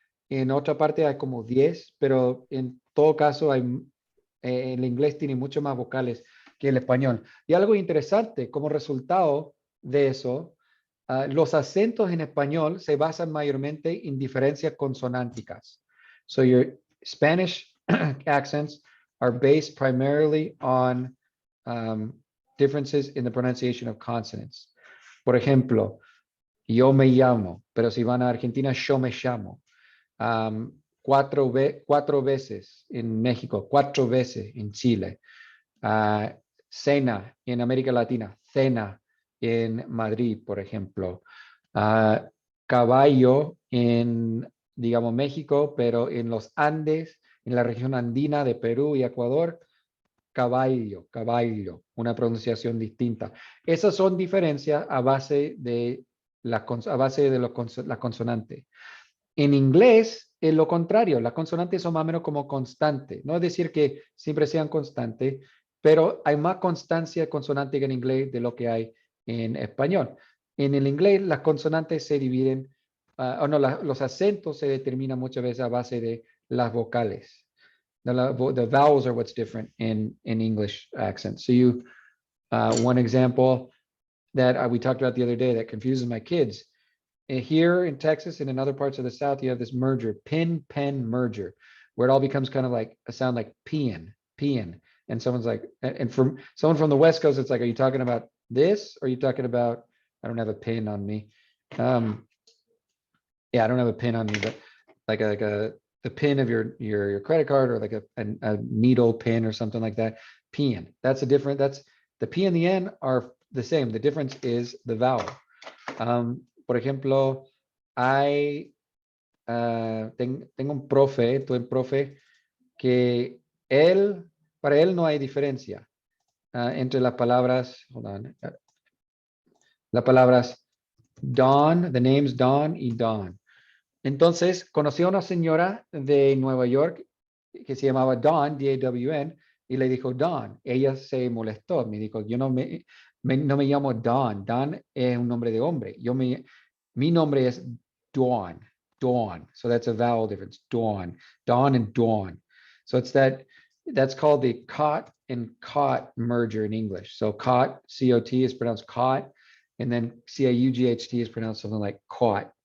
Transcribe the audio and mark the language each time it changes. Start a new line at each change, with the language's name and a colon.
Spanish: En otra parte hay como 10, pero en todo caso el inglés tiene mucho más vocales que el español. Y algo interesante, como resultado de eso, los acentos en español se basan mayormente en diferencias consonánticas.
English: So your Spanish accents are based primarily on differences in the pronunciation of consonants.
Spanish: Por ejemplo, yo me llamo, pero si van a Argentina, yo me llamo. Cuatro veces en México, 4 veces en Chile. Cena en América Latina, cena en Madrid, por ejemplo. Caballo en, digamos, México, pero en los Andes, en la región andina de Perú y Ecuador, caballo, caballo, una pronunciación distinta. Esas son diferencias a base de la consonante. En inglés es lo contrario, las consonantes son más o menos como constantes. No es decir que siempre sean constantes, pero hay más constancia consonántica en inglés de lo que hay en español. En el inglés las consonantes se dividen, los acentos se determinan muchas veces a base de las vocales.
English: The vowels are what's different in English accents. So one example that we talked about the other day that confuses my kids. Here in Texas and in other parts of the South, you have this merger, pin-pen merger, where it all becomes kind of like a sound like peeing. And someone's like, and from someone from the West Coast, it's like, are you talking about this? Or are you talking about, I don't have a pin on me. Yeah, I don't have a pin on me, but like the pin of your credit card, or like a needle pin or something like that. Peeing. That's the P and the N are the same. The difference is the vowel.
Spanish: Por ejemplo, tengo un profe, que para él no hay diferencia entre las palabras, las palabras Dawn,
English: the names
Spanish: Dawn y Dawn. Entonces, conocí a una señora de Nueva York que se llamaba Dawn, D-A-W-N, y le dijo Dawn. Ella se molestó, me dijo, yo no me llamo Dawn. Dawn es un nombre de hombre. Mi nombre es Dawn.
English: So that's a vowel difference. Dawn and Dawn. So that's called the cot and caught merger in English. So cot, C-O-T, is pronounced caught, and then C-A-U-G-H-T is pronounced something like caught.